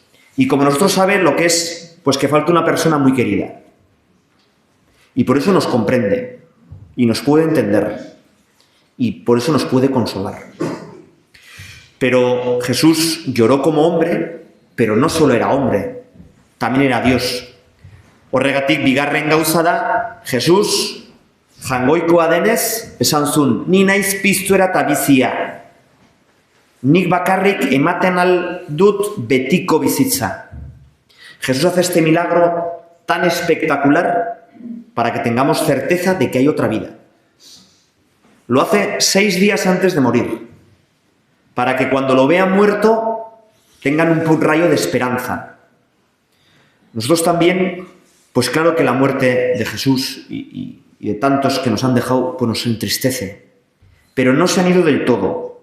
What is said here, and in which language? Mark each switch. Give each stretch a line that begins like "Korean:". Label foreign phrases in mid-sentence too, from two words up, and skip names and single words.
Spanish: Y como nosotros sabe lo que es, pues que falta una persona muy querida. Y por eso nos comprende. Y nos puede entender. Y por eso nos puede consolar. Pero Jesús lloró como hombre, pero no solo era hombre, también era Dios.
Basque: Horregatik bigarren gauza da, Jesus, jangoikoa denez, esan zuen, ni naiz piztuera eta bizia. Nik bakarrik ematen al dut betiko bizitza.
Spanish: Jesús hace este milagro tan espectacular para que tengamos certeza de que hay otra vida. Lo hace 6 días antes de morir, para que cuando lo vean muerto tengan un rayo de esperanza. Nosotros también, pues claro que la muerte de Jesús y de tantos que nos han dejado, pues nos entristece, pero no se han ido del todo.